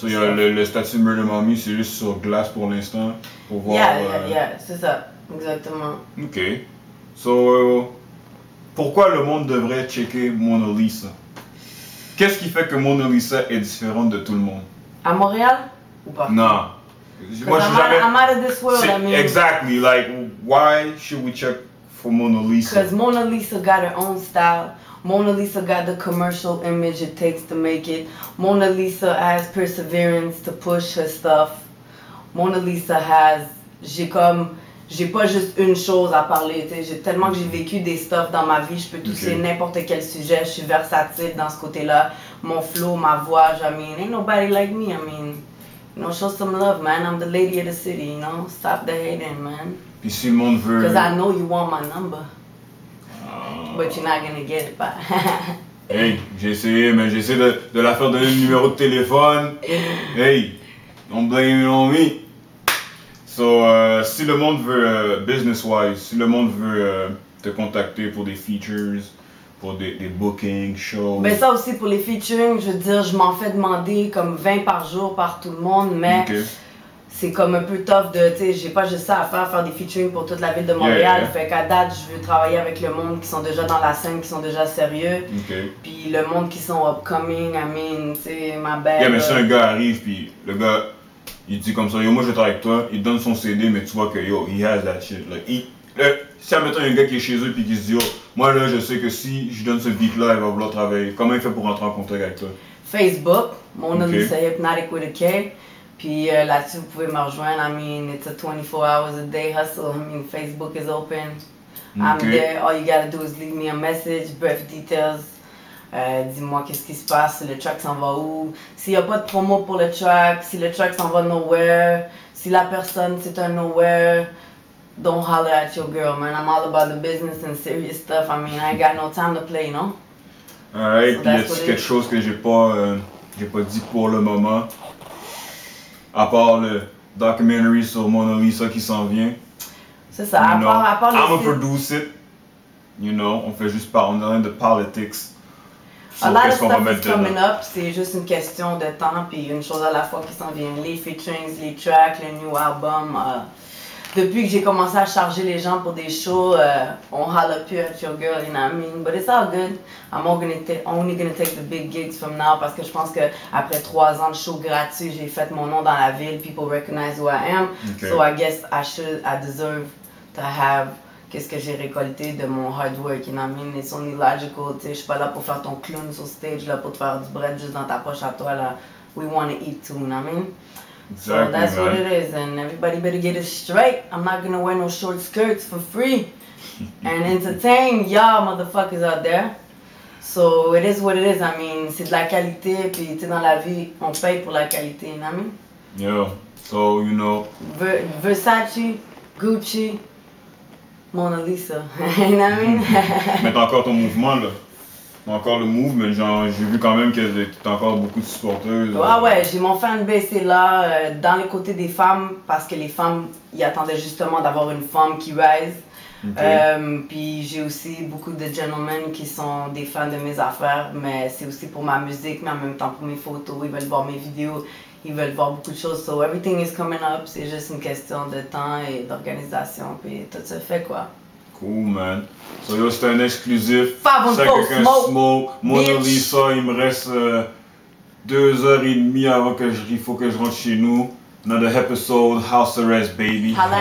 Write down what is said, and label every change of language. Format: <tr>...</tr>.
<fr>So, le statut de Murder Mommy, c'est juste sur glace pour l'instant, pour voir... Yeah, c'est ça, exactement. Ok. So, pourquoi le monde devrait checker Mona Lisa? Qu'est-ce qui fait que Mona Lisa est différente de tout le monde? À Montréal ou pas? Non. Moi,</fr> <en>I'm out of this world, I mean. Exactly, like, why should we check for Mona Lisa? Because Mona Lisa got her own style. Mona Lisa got the commercial image it takes to make it. Mona Lisa has perseverance to push her stuff. Mona Lisa has...</en> <fr>j'ai pas juste une chose à parler, tu sais. J'ai tellement que j'ai vécu des stuff dans ma vie, je peux toucher n'importe quel sujet, je suis versatile dans ce côté-là. Mon flow, ma voix,</fr> <en>I mean, ain't nobody like me, I mean, you know, show some love, man. I'm the lady of the city, you know, stop the hating, man.</en> <fr>Puis si le monde veut...</fr> <en>Because I know you want my number, but you're not gonna get it, but...</en> <fr>Hey, j'ai essayé, mais j'essaie de la faire donner le numéro de téléphone.</fr> <en>Hey, don't blame it on me.</en> <fr>So, si le monde veut, business-wise, si le monde veut te contacter pour des features, pour des bookings, shows... Ben ça aussi, pour les featuring, je veux dire, je m'en fais demander comme 20 par jour par tout le monde, mais c'est comme un peu tough de, tu sais, j'ai pas juste ça à faire des featuring pour toute la ville de Montréal. Fait qu'à date, je veux travailler avec le monde qui sont déjà dans la scène, qui sont déjà sérieux. Puis le monde qui sont upcoming, I mean, tu sais, ma belle... Yeah, mais si un gars arrive, puis le gars... Il dit comme ça, yo, moi je vais travailler avec toi, il donne son CD, mais tu vois que yo,</fr> <en>he has that shit.</en> <fr>Like, si admettons un gars qui est chez eux puis qui se dit, yo, moi là, je sais que si je donne ce beat là, il va vouloir travailler. Comment il fait pour rentrer en contact avec toi?</fr> <en>Facebook, Mona Lisa Hypnotic with a K.</en> <fr>Puis là-dessus, vous pouvez me rejoindre.</fr> <en>I mean, it's a 24 hours a day hustle. I mean, Facebook is open. I'm there. All you gotta do is leave me a message, brief details.</en> <fr>Dis-moi qu'est-ce qui se passe, le track s'en va où, s'il n'y a pas de promo pour le track, si le track s'en va nowhere, si la personne c'est un nowhere,</fr> <en>don't holler at your girl, man. I'm all about the business and serious stuff. I mean, I ain't got no time to play, no?</en> <fr>Alright, puis y a-t-il quelque chose que j'ai pas dit pour le moment, à part le documentary sur Mona Lisa qui s'en vient? C'est ça, à part</fr> <en>I'm gonna produce it, you know,</en> <fr>on fait juste parler, on est de politics.</fr> <en>A lot of stuff is coming up,</en> <fr>c'est juste une question de temps, puis une chose à la fois qui s'en vient. Les featurings, les tracks, le new album. Depuis que j'ai commencé à charger les gens pour des shows, on holler plus at your girl,</fr> <en>you know what I mean? But it's all good. I'm only gonna take the big gigs from now,</en> <fr>parce que je pense que après 3 ans de show gratuit, j'ai fait mon nom dans la ville,</fr> <en>people recognize who I am. So I guess I deserve to have</en> <fr>qu'est-ce que j'ai récolté de mon hard work,</fr> <en>you know what I mean? It's only logical,</en> <fr>tu sais, je suis pas là pour faire ton clown sur stage, là, pour te faire du bread juste dans ta poche à toi, là.</fr> <en>We want to eat too, you know what I mean? Exactly, so that's what it is, and everybody better get it straight. I'm not gonna wear no short skirts for free and entertain y'all motherfuckers out there. So it is what it is, I mean, c'est de la qualité, puis tu sais, dans la vie, on paye pour la qualité, you know what I mean? Yeah, so, you know... Versace, Gucci, Mona Lisa, you know what I mean?</en> <fr>Mais t'as encore ton mouvement là. T'as encore le move, mais genre j'ai vu quand même que t'as encore beaucoup de supporters. Ouais, j'ai mon fanbase là, dans le côté des femmes, parce que les femmes, ils attendaient justement d'avoir une femme qui rise. Puis j'ai aussi beaucoup de gentlemen qui sont des fans de mes affaires, mais c'est aussi pour ma musique, mais en même temps pour mes photos, ils veulent voir mes vidéos. Ils veulent voir beaucoup de choses,</fr> <en>so everything is coming up,</en> <fr>c'est juste une question de temps et d'organisation, puis tout se fait quoi.</fr> <en>Cool, man.</en> <fr>So yo, c'était un exclusif. C'est quelqu'un smoke. Mona Lisa, il me reste 2h30 avant que il faut que je rentre chez nous.</fr> <en>Another episode, house arrest, baby.</en>